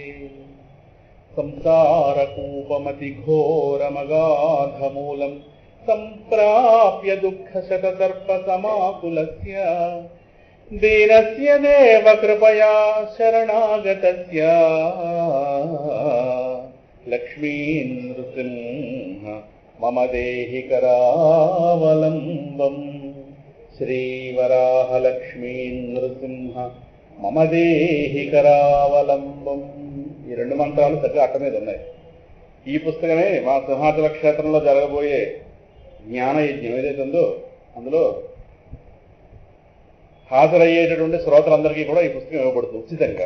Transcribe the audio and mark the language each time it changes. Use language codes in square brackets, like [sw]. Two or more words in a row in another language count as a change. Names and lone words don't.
[sa] संसारकूपमतिघोरमगाधमूलं सम्प्राप्य दुःखशतसर्पसमाकुलस्य दीनस्य देव कृपया शरणागतस्य लक्ष्मीनृसिंह मम देहि करावलम्बम्। श्रीवराहलक्ष्मीनृसिंह మమ దేహి కరావలంబం. [te] ఈ రెండు మంత్రాలు చక్కగా అట్ట మీద ఉన్నాయి. ఈ పుస్తకమే మా సింహాచల క్షేత్రంలో జరగబోయే జ్ఞానయజ్ఞం ఏదైతే ఉందో అందులో హాజరయ్యేటటువంటి శ్రోతలందరికీ కూడా ఈ పుస్తకం ఇవ్వబడుతుంది ఉచితంగా.